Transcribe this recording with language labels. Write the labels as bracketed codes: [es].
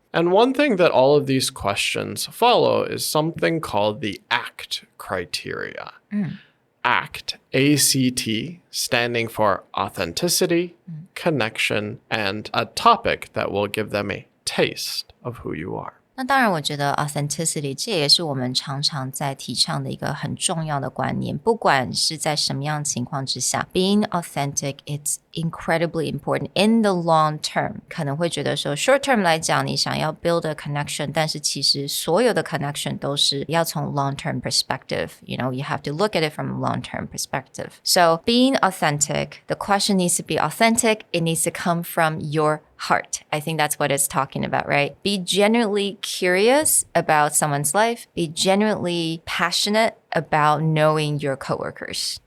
[en] And one thing that all of these questions follow is something called the ACT criteria. ACT, A-C-T, standing for authenticity, connection, and a topic that will give them a taste of who you are. [zh] 那当然我觉得 authenticity 这也是我们常常在提倡的一个很重要的观念，不管是在什么样的情况之下， [en] being authentic, it's incredibly important in the long term. [zh] 可能会觉得说 short term 来讲你想要 [en] build a connection [zh] 但是其实所有的 connection 都是要从 [en] long term perspective. You know, you have to look at it from a long term perspective. So being authentic, the question needs to be authentic. It needs to come from your heart. I think that's what it's talking about, right? Be genuinely curious about someone's life. Be genuinely passionate about knowing your coworkers.